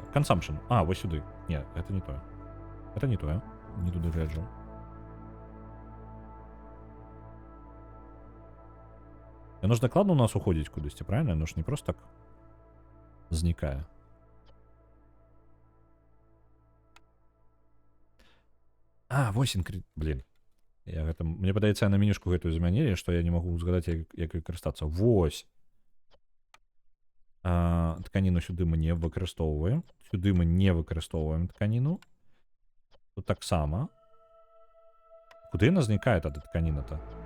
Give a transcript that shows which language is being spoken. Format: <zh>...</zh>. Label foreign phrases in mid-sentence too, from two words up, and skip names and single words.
<uk>Consumption. А, ось сюди. Ні, це не то. Це не то, не туди гляджу. Воно ж докладно у нас уходить кудись, правильно? Воно ж не просто так зникає. А, 8 блин.</uk> <be>Мне падаецца, на менюшку гэтую змянілі, што я не магу згадаць, як карыстацца. Вось. Тканіну сюды мы не выкарыстоўваем. Сюды мы не выкарыстоўваем тканіну. Тут таксама. Куды яна знікае тады тканіна-то?</be>